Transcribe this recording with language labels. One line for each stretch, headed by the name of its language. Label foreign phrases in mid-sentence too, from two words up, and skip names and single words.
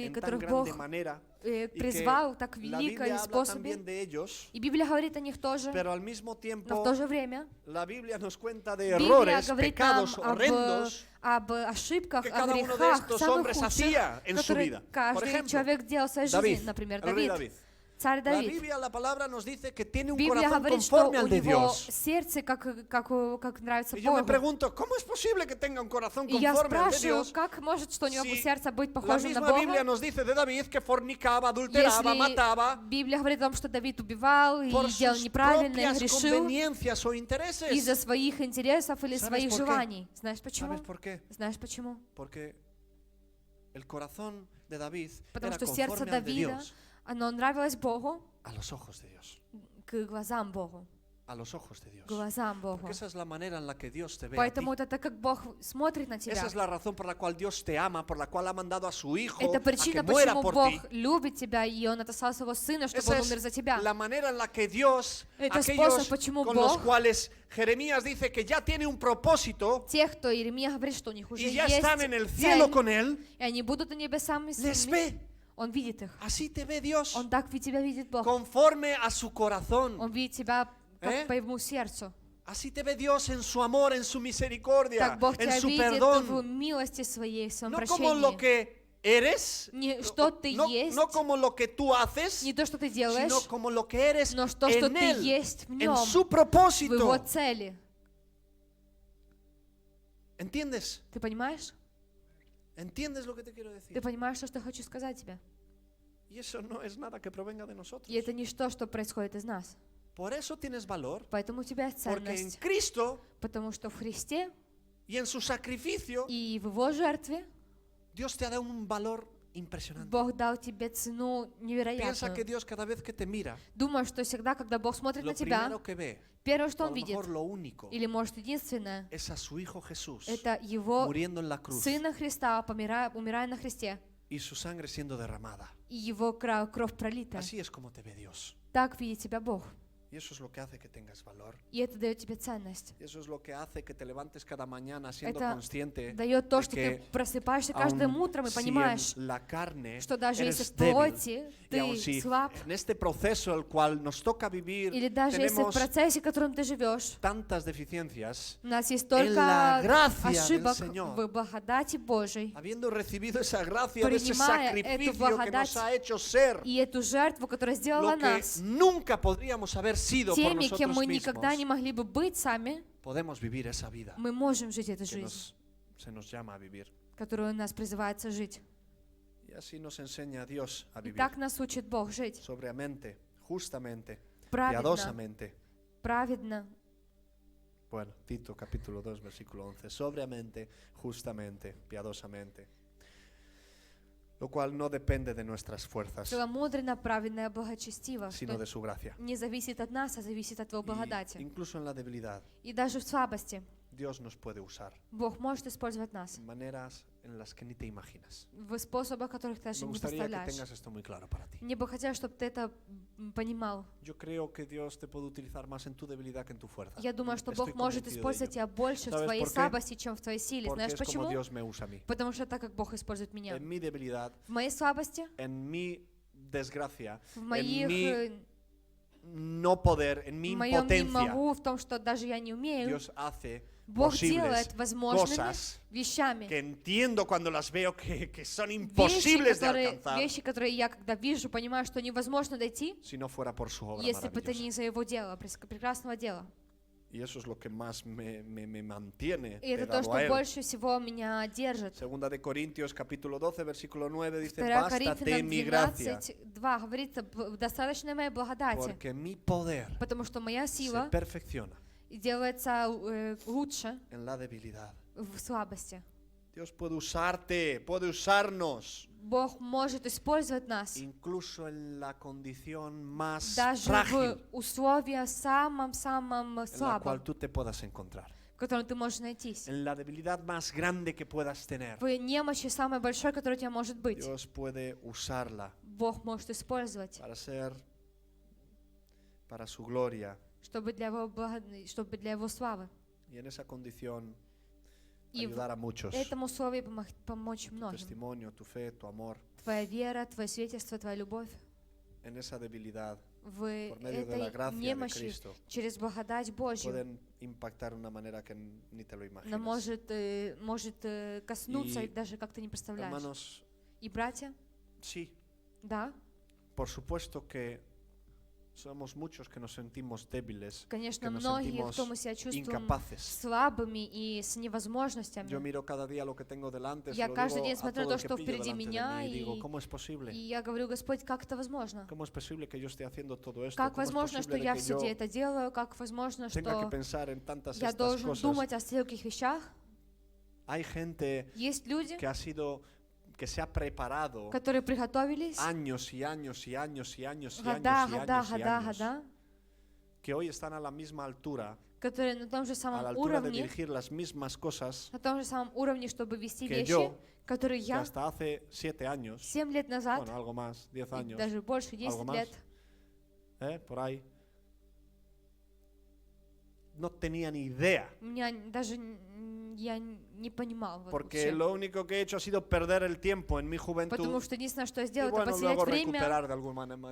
Spanish: en tan
Russian: которых
Spanish: grande
Russian: Бог
Spanish: manera y que
Russian: призвал так
Spanish: la
Russian: велико
Spanish: Biblia
Russian: и
Spanish: habla también
Russian: способе.
Spanish: de ellos,
Russian: И Библия говорит о них тоже,
Spanish: pero al mismo
Russian: но в
Spanish: tiempo
Russian: то же время
Spanish: la Biblia nos cuenta de
Russian: Библия
Spanish: errores,
Russian: говорит нам
Spanish: pecados horrendos
Russian: об ошибках,
Spanish: que
Russian: о
Spanish: cada uno de
Russian: грехах,
Spanish: estos
Russian: самых
Spanish: hombres
Russian: худших,
Spanish: hacía en su
Russian: которые
Spanish: vida. Por
Russian: каждый
Spanish: ejemplo,
Russian: человек делал в своей
Spanish: David,
Russian: жизни. Например,
Spanish: el rey
Russian: Давид.
Spanish: David.
Russian: Царь
Spanish: La
Russian: Давид.
Spanish: Biblia, la palabra nos dice que tiene un
Russian: Библия
Spanish: corazón
Russian: говорит, что
Spanish: conforme
Russian: у
Spanish: al de
Russian: него
Spanish: Dios.
Russian: сердце, как нравится
Spanish: Y yo me
Russian: Богу.
Spanish: pregunto, ¿cómo es posible que tenga un corazón
Russian: И я
Spanish: conforme al de
Russian: спрашиваю,
Spanish: Dios?
Russian: как может, что у него
Spanish: Si
Russian: сердце быть
Spanish: la
Russian: похожим на
Spanish: misma Biblia
Russian: Бога,
Spanish: nos dice de David que fornicaba, adulteraba,
Russian: если
Spanish: mataba
Russian: Библия говорит о том, что Давид убивал и
Spanish: por
Russian: делал
Spanish: sus
Russian: неправильно, и
Spanish: propias
Russian: грешил
Spanish: conveniencias o intereses.
Russian: из-за своих интересов или
Spanish: ¿Sabes
Russian: своих
Spanish: por qué?
Russian: желаний. Знаешь почему?
Spanish: ¿Sabes por qué?
Russian: Знаешь почему?
Spanish: Porque el corazón de David
Russian: Потому
Spanish: era
Russian: что сердце
Spanish: conforme al de
Russian: Давида,
Spanish: Dios,
Russian: оно нравилось Богу,
Spanish: a los ojos de Dios,
Russian: к глазам Богу,
Spanish: a los ojos de Dios.
Russian: к глазам Богу.
Spanish: Porque esa es la manera en la que Dios te ve a ti.
Russian: Поэтому это так, как Бог смотрит на тебя.
Spanish: Esa es la razón por la cual Dios te ama, por la cual ha mandado a su Hijo
Russian: Это
Spanish: a que
Russian: причина,
Spanish: muera
Russian: почему
Spanish: por
Russian: Бог
Spanish: ti.
Russian: любит тебя, и Он отослал своего Сына, чтобы
Spanish: Esa
Russian: Он умер
Spanish: es
Russian: за тебя.
Spanish: la manera en la que Dios,
Russian: Это
Spanish: aquellos
Russian: способ, почему
Spanish: con los
Russian: Бог,
Spanish: cuales Jeremías dice que ya tiene un propósito
Russian: тех, кто Иеремия говорит, что у них уже
Spanish: y ya
Russian: есть
Spanish: están en el cielo
Russian: цель,
Spanish: con Él,
Russian: и они будут на небесах с
Spanish: les
Russian: ними,
Spanish: ve.
Russian: Он видит их.
Spanish: Así te ve Dios,
Russian: Он так тебя видит, Бог.
Spanish: conforme a su corazón.
Russian: Он видит тебя
Spanish: ¿Eh?
Russian: как по его сердцу.
Spanish: Así te ve Dios en su amor, en su misericordia,
Russian: Так Бог
Spanish: en
Russian: тебя
Spanish: su
Russian: видит в
Spanish: perdón.
Russian: милости своей, в своем
Spanish: No como lo
Russian: прощении.
Spanish: que eres,
Russian: Не что ты есть,
Spanish: no como lo que tú haces,
Russian: не то, что ты
Spanish: sino
Russian: делаешь,
Spanish: como lo que eres
Russian: но то, что
Spanish: en
Russian: ты
Spanish: Él,
Russian: есть в
Spanish: en
Russian: Нем,
Spanish: su
Russian: в его
Spanish: propósito.
Russian: цели.
Spanish: ¿Entiendes?
Russian: Ты понимаешь?
Spanish: ¿Entiendes lo que te quiero
Russian: Ты
Spanish: decir?
Russian: понимаешь, что я хочу сказать тебе?
Spanish: Y eso no es nada que provenga de nosotros.
Russian: И это не то, что происходит из нас.
Spanish: Por eso tienes valor,
Russian: Поэтому у тебя есть
Spanish: porque en
Russian: ценность.
Spanish: Cristo
Russian: Потому что в Христе
Spanish: y en su sacrificio,
Russian: и в Его жертве
Spanish: Dios te ha dado un valor impresionante.
Russian: Бог дал тебе цену
Spanish: Piensa que
Russian: невероятную.
Spanish: Dios cada vez que te mira,
Russian: Думаю, что всегда, когда Бог смотрит
Spanish: lo
Russian: на тебя,
Spanish: primero que ve,
Russian: первое,
Spanish: o
Russian: что
Spanish: a
Russian: Он
Spanish: lo
Russian: видит,
Spanish: mejor lo único,
Russian: или, может, единственное,
Spanish: es a su Hijo Jesús
Russian: это Его
Spanish: muriendo en la cruz
Russian: Сына Христа, умирая на Христе,
Spanish: y su sangre siendo derramada.
Russian: и Его кровь пролита.
Spanish: Así es como te ve Dios.
Russian: Так видит тебя Бог.
Spanish: Y eso es lo que hace que tengas valor.
Russian: И это дает тебе ценность.
Spanish: Y eso es lo que hace que te levantes cada mañana siendo
Russian: Это
Spanish: consciente
Russian: дает то,
Spanish: de
Russian: что ты
Spanish: que
Russian: просыпаешься каждым
Spanish: aun
Russian: утром и
Spanish: si
Russian: понимаешь,
Spanish: en la carne
Russian: что даже если
Spanish: eres
Russian: в
Spanish: débil,
Russian: плоти
Spanish: y aun
Russian: ты
Spanish: si
Russian: слаб,
Spanish: en este proceso el cual nos toca vivir
Russian: или даже если в
Spanish: tenemos
Russian: процессе, в котором ты живешь,
Spanish: tantas deficiencias,
Russian: у нас есть
Spanish: la
Russian: столько
Spanish: gracia del
Russian: ошибок
Spanish: Señor,
Russian: в благодати Божией,
Spanish: habiendo recibido esa gracia de ese
Russian: принимая эту
Spanish: sacrificio que
Russian: благодать
Spanish: nos ha hecho ser
Russian: и эту жертву, которая сделала
Spanish: lo que
Russian: нас
Spanish: nunca podríamos haber sido por
Russian: теми,
Spanish: nosotros
Russian: кем мы никогда
Spanish: mismos,
Russian: не могли бы быть сами,
Spanish: podemos vivir esa vida
Russian: мы можем жить эту
Spanish: que
Russian: жизнь,
Spanish: se nos llama a vivir.
Russian: которую нас призывается жить.
Spanish: Y así nos enseña Dios a
Russian: И
Spanish: vivir
Russian: так нас учит Бог жить
Spanish: sobriamente, justamente,
Russian: праведно,
Spanish: piadosamente.
Russian: праведно.
Spanish: Bueno, Tito capítulo 2, versículo 11. Sobriamente, justamente, piadosamente. Lo cual no depende de nuestras fuerzas,
Russian: Целомудренно, праведно, благочестиво,
Spanish: sino
Russian: что
Spanish: de su gracia.
Russian: не зависит от нас, а зависит от Его
Spanish: Y
Russian: благодати.
Spanish: incluso en la debilidad,
Russian: И даже в слабости
Spanish: Dios nos puede usar
Russian: Бог может использовать нас
Spanish: en maneras en las que ni te imaginas.
Russian: в способах, которых ты даже
Spanish: Me
Russian: не
Spanish: gustaría que
Russian: представляешь.
Spanish: tengas esto muy claro para ti.
Russian: Мне бы хотелось, чтобы ты это понимал.
Spanish: Yo creo que Dios te puede utilizar más en tu debilidad que en tu fuerza.
Russian: Я думаю, что
Spanish: Estoy
Russian: Бог может
Spanish: convencido de
Russian: использовать
Spanish: ello.
Russian: тебя больше в
Spanish: ¿Sabes
Russian: твоей
Spanish: por qué?
Russian: слабости, чем в твоей силе.
Spanish: Porque
Russian: Знаешь
Spanish: es como
Russian: почему?
Spanish: Dios me usa a mí.
Russian: Потому что так, как Бог использует меня.
Spanish: En mi debilidad,
Russian: В моей слабости,
Spanish: en mi desgracia,
Russian: в
Spanish: en
Russian: моих,
Spanish: mi no poder, en mi
Russian: в моем не
Spanish: impotencia,
Russian: могу, в том, что даже я не умею,
Spanish: Dios hace
Russian: Бог
Spanish: posibles
Russian: делает возможными
Spanish: cosas
Russian: вещами.
Spanish: que entiendo cuando las veo que son
Russian: Вещи,
Spanish: imposibles de alcanzar
Russian: которые я, когда вижу, понимаю, что невозможно дойти,
Spanish: si no fuera por su obra
Russian: если бы это
Spanish: maravillosa.
Russian: не из-за Его дела, прекрасного дела.
Spanish: Y eso es lo que más me mantiene
Russian: И это то,
Spanish: pegado a
Russian: что
Spanish: Él.
Russian: больше всего меня держит.
Spanish: Segunda de Corintios capítulo 12 versículo 9 dice: 2 Bástate
Russian: Коринфянам
Spanish: mi gracia,
Russian: 12:2 говорится, достаточно моей благодати,
Spanish: porque mi poder
Russian: потому что моя
Spanish: se
Russian: сила
Spanish: perfecciona
Russian: делается лучше
Spanish: en la debilidad.
Russian: в слабости.
Spanish: Dios puede usarte, puede usarnos,
Russian: Бог может использовать нас
Spanish: incluso en la condición más
Russian: даже
Spanish: frágil
Russian: в условиях самом-самом
Spanish: en la
Russian: слабом,
Spanish: cual tú te puedas encontrar,
Russian: в котором ты можешь найтись.
Spanish: en la debilidad más grande que puedas tener.
Russian: В немощи самой большой, которая у тебя может быть.
Spanish: Dios puede usarla
Russian: Бог может использовать,
Spanish: para su gloria,
Russian: чтобы для Его славы.
Spanish: y en esa condición
Russian: И в
Spanish: ayudar a muchos.
Russian: этом условии помочь
Spanish: Tu
Russian: многим.
Spanish: testimonio, tu fe, tu amor,
Russian: Твоя вера, твое свидетельство, твоя любовь
Spanish: en esa debilidad,
Russian: в
Spanish: por medio de la
Russian: этой
Spanish: gracia de
Russian: немощи
Spanish: Cristo,
Russian: через благодать Божью,
Spanish: pueden impactar de una manera que ni te lo
Russian: она
Spanish: imaginas.
Russian: может коснуться, И, даже как ты не представляешь.
Spanish: Hermanos,
Russian: И братья,
Spanish: sí,
Russian: да,
Spanish: por supuesto que somos muchos que nos sentimos débiles, que
Russian: Конечно,
Spanish: nos
Russian: многие,
Spanish: sentimos
Russian: кто мы себя чувствуем
Spanish: incapaces.
Russian: слабыми и с невозможностями.
Spanish: Yo miro cada día lo que tengo delante, se
Russian: Я
Spanish: lo
Russian: каждый
Spanish: digo
Russian: день
Spanish: a
Russian: смотрю
Spanish: todo
Russian: то,
Spanish: el que
Russian: что
Spanish: pillo
Russian: впереди
Spanish: delante de
Russian: меня,
Spanish: mí y digo,
Russian: и
Spanish: ¿cómo es posible?
Russian: я говорю: Господь, как это возможно?
Spanish: ¿Cómo es posible que yo esté haciendo todo esto?
Russian: Как
Spanish: ¿Cómo es
Russian: возможно, что
Spanish: posible
Russian: я
Spanish: de
Russian: в
Spanish: que yo
Russian: суде это делаю? Как возможно,
Spanish: tenga que
Russian: что
Spanish: pensar en tantas
Russian: я
Spanish: estas
Russian: должен
Spanish: cosas?
Russian: думать о стольких вещах?
Spanish: Hay gente
Russian: Есть люди,
Spanish: que se ha preparado
Russian: которые приготовились
Spanish: años y años y años y años y
Russian: года,
Spanish: años y
Russian: года,
Spanish: años y
Russian: года,
Spanish: años,
Russian: года,
Spanish: que hoy están a la misma altura,
Russian: которые на том же
Spanish: a la
Russian: самом
Spanish: altura de
Russian: уровне,
Spanish: dirigir las mismas cosas
Russian: на том же самом уровне, чтобы вести
Spanish: que
Russian: вещи,
Spanish: yo,
Russian: которые
Spanish: que
Russian: я
Spanish: hasta hace 7 años,
Russian: 7 лет назад,
Spanish: bueno, algo más, 10
Russian: и
Spanish: años,
Russian: даже больше,
Spanish: algo
Russian: 10
Spanish: más,
Russian: лет,
Spanish: por ahí, no tenía ni idea,
Russian: меня даже я не понимал вот
Spanish: porque
Russian: вообще.
Spanish: lo único que he hecho ha sido perder el tiempo en mi juventud
Russian: Потому что единственное, что я
Spanish: y
Russian: сделала, это
Spanish: bueno,
Russian: потерять
Spanish: luego
Russian: время
Spanish: recuperar de alguna manera